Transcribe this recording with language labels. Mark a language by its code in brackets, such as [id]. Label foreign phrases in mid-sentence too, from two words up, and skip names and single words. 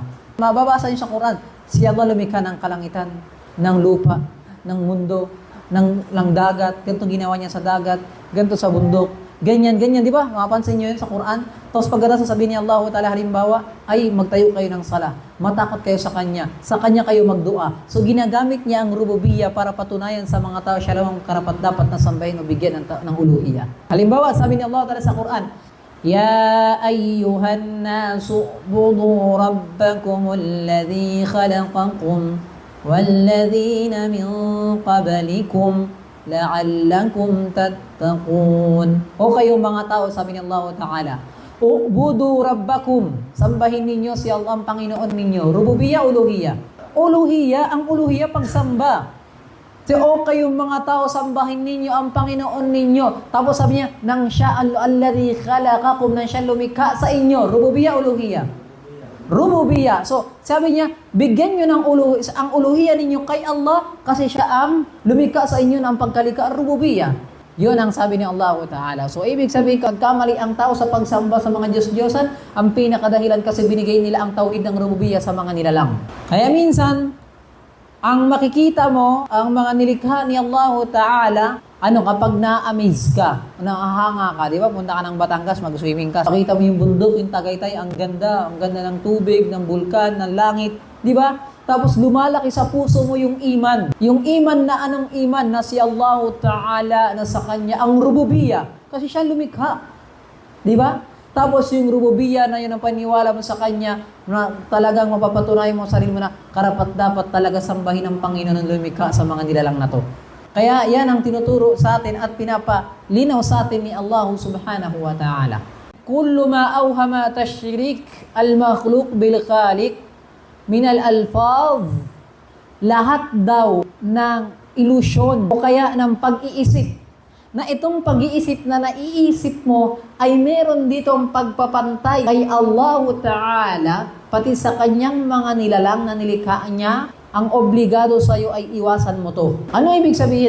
[tl] Mababasa niyo sa Quran, si Allah lumikha ng kalangitan, ng lupa, ng mundo, ng dagat, ganito ginawa niya sa dagat, ganito sa bundok, ganyan, di ba? Mapapansin niyo yun sa Quran. Tapos pagkatapos sasabihin ni Allah Ta'ala, halimbawa, ay magtayo kayo ng sala, matakot kayo sa Kanya kayo magdua. So ginagamit niya ang rububiyya para patunayan sa mga tao, siya lamang karapat dapat na sambahin o bigyan ng uluhiyya. Halimbawa, sabi ni Allah Ta'ala sa Quran, [ar] يا أيها الناس اعبدوا ربكم الذي خلقكم والذين من قبلكم لعلكم تتقون. [tl] O kayong mga tao, sabi ni Allah Ta'ala, [ar] اعبدوا ربكم, [tl] sambahin ninyo si Allah ang Panginoon ninyo. Rububiyya, uluhiyya. Uluhiyya, ang uluhiyya pagsamba. O kayong mga tao, sambahin ninyo ang Panginoon ninyo. Tapos sabi niya, nang siya [ar] الذي خلقكم, [tl] nang siya lumikha sa inyo. Rububiyya, uluhiyya. Rububiyya. So, sabi niya, bigyan nyo ng ang uluhiyya ninyo kay Allah kasi siya ang lumikha sa inyo ng pagkalikha, rububiyya. Yun ang sabi ni Allah Ta'ala. So, ibig sabihin, kamali ang tao sa pagsamba sa mga Diyos-Diyosan, ang pinakadahilan kasi binigay nila ang tauhid ng rububiyya sa mga nilalang. Kaya minsan, ang makikita mo, ang mga nilikha ni Allah Ta'ala, kapag na-amaze ka, nakahanga ka, di ba? Punta ka ng Batangas, mag-swimming ka. Makita mo yung bundok, yung Tagaytay, ang ganda ng tubig, ng bulkan, ng langit, di ba? Tapos lumalaki sa puso mo yung iman. Yung iman na anong iman? Na si Allah Ta'ala, na sa Kanya, ang rububiyya. Kasi siya lumikha. Di ba? Tapos yung rububiyya na yun ang paniwala mo sa Kanya, na talagang mapapatunayan mo sa sarili mo na karapat dapat talaga sambahin ang Panginoon ng lumikha sa mga nilalang na to. Kaya yan ang tinuturo sa atin at pinapalinaw sa atin ni Allah Subhanahu wa Ta'ala. [ar] كل ما أوهم تشريك المخلوق بالخالق من الألفاظ, [tl] lahat daw ng ilusyon o kaya ng pag-iisip, na itong pag-iisip na naiisip mo ay meron ditong pagpapantay kay Allah Ta'ala, pati sa Kanyang mga nilalang na nilikha niya, ang obligado sa iyo ay iwasan mo to. Ano ibig sabihin?